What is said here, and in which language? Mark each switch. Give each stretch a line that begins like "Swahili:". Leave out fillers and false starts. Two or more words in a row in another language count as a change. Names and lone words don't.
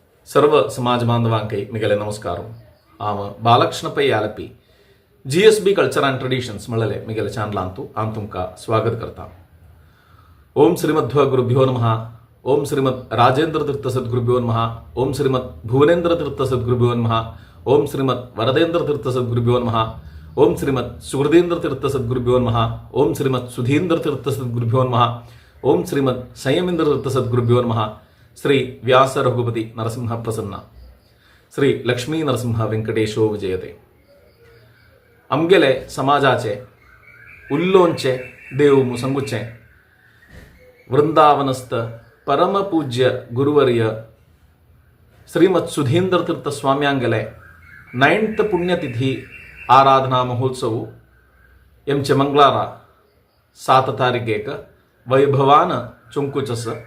Konkani: सर्व समाज बांधवांकೈ मिगले नमस्कार आम बालकृष्ण पै आलपी GSB कल्चर अँड ट्रेडिशन्स मळले मिगले चॅनलांतू आम तुमका स्वागत करता।
Sanskrit: ओम श्रीमध्व गुरुभ्यो नमः। ओम श्रीमद राजेंद्र तीर्थ सद्गुरुभ्यो नमः। ओम श्रीमद भुवनेंद्र तीर्थ सद्गुरुभ्यो नमः। ओम श्रीमद वरदेंद्र तीर्थ सद्गुरुभ्यो नमः। ओम श्रीमद सुहृदेंद्र तीर्थ सद्गुरुभ्यो नमः। ओम श्रीमद सुधींद्र तीर्थ सद्गुरुभ्यो नमः। ओम श्रीमद संयमेंद्र तीर्थ सद्गुरुभ्यो नमः। श्री व्यास रघुपति नरसिंह प्रसन्न श्री लक्ष्मी नरसिंह वेंकटेशो विजयते।
Konkani: आमगेले समाजाचे उल्लोंचे देव मुसंगुचे वृंदावनस्थ परमपूज्य गुरुवर्य श्रीमद सुधींद्र तीर्थ स्वाम्यांगेले 9th पुण्यतिथि आराधना महोत्सव एमचे मंगळार 7 तारीखेक वैभवान चुंकुचस